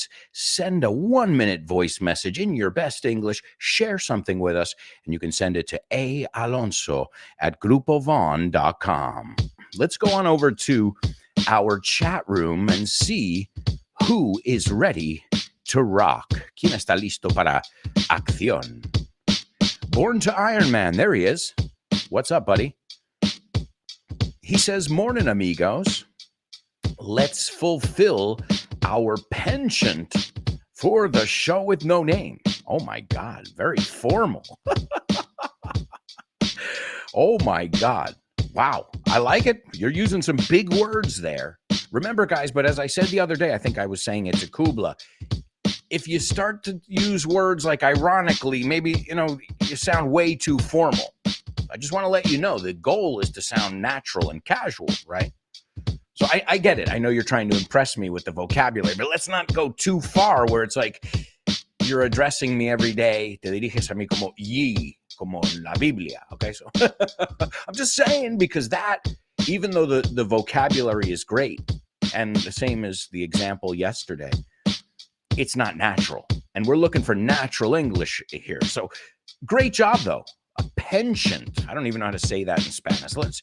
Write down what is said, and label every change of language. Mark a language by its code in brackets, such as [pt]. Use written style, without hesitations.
[en] It's send a 1-minute voice message in your best English, share something with us, and you can send it to aalonso@grupovon.com. Let's go on over to our chat room and see who is ready to rock. [es] ¿Quién está listo para acción? [en] Born to Iron Man, there he is. What's up, buddy? He says, "Morning, amigos. Let's fulfill our penchant for the show with no name." Oh my God, very formal. Oh my God. Wow, I like it. You're using some big words there. Remember, guys, but as I said the other day, I think I was saying it to Kubla, if you start to use words like ironically, maybe, you sound way too formal. I just want to let you know the goal is to sound natural and casual, right? So I get it. I know you're trying to impress me with the vocabulary, but let's not go too far where it's like you're addressing me every day. [es] Te diriges a mí como y, como la Biblia. [en] Okay, so I'm just saying, because that, even though the vocabulary is great, and the same as the example yesterday, it's not natural. And we're looking for natural English here. So great job, though. A penchant. I don't even know how to say that in Spanish.